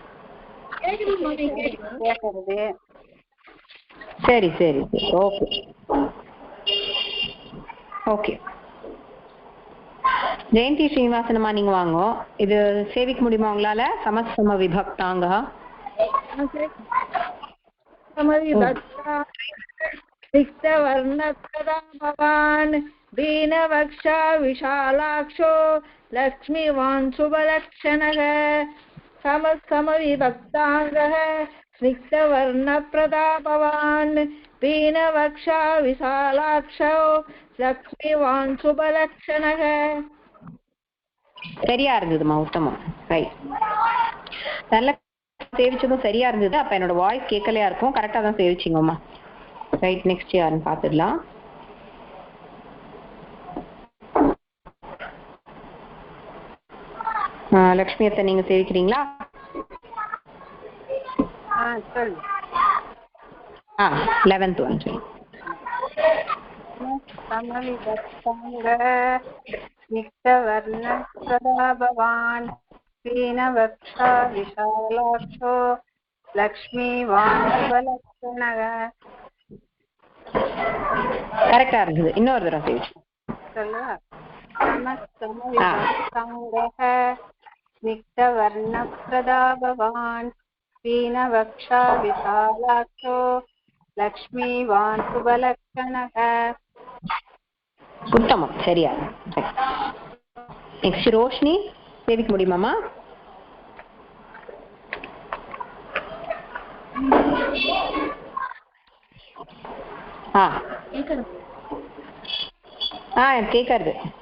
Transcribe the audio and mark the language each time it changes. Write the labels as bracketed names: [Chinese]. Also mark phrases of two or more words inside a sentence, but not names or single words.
[Tamil] சரி சரி [English] okay okay. [Tamil] ஜெயந்தி ஸ்ரீனிவாசனமா நீங்க வாங்க. இது சேவிக்க முடியுமா உங்களால? சமசம விபக்தாங்க [Sanskrit] भवान् दीनवक्षा विशालाक्षो लक्ष्मीवान् शुभलक्षणः समसमविभक्ताङ्गः स्निग्धवर्णप्रतापवान् दीनवक्षा विशालाक्षो लक्ष्मीवान् शुभलक्षणः. [Tamil] சரியா இருந்ததுமா, உத்தமம். ரைட், நல்ல சேவிச்சதும் சரியா இருந்தது. அப்ப என்னோட வாய்ஸ் கேட்கலையா இருக்கும். கரெக்டா தான் சேவிச்சிங்கம்மா. ரைட், நெக்ஸ்ட் யாருன்னு பார்த்துடலாம். லக்ஷ்மி அத்தை நீங்க சேவிக்கிறீங்களா? [English] 11th one. [Sanskrit] निक्तवर्णप्रदाभवान् पीनवक्षा विशालाक्षो लक्ष्मीवान् शुभलक्षणः. [Tamil] கரெக்டா இருந்தது. இன்னொரு தடவை சேவிச்சு [Sanskrit] स्निग्धवर्णप्रदाभवान् पीनवक्षा विशालाक्षो लक्ष्मीवान् शुभलक्षणः. [Tamil] உத்தமம், சரியா. நெக்ஸ்ட் ரோஷினி சேவிக்க முடியுமாமா? கேட்கறது.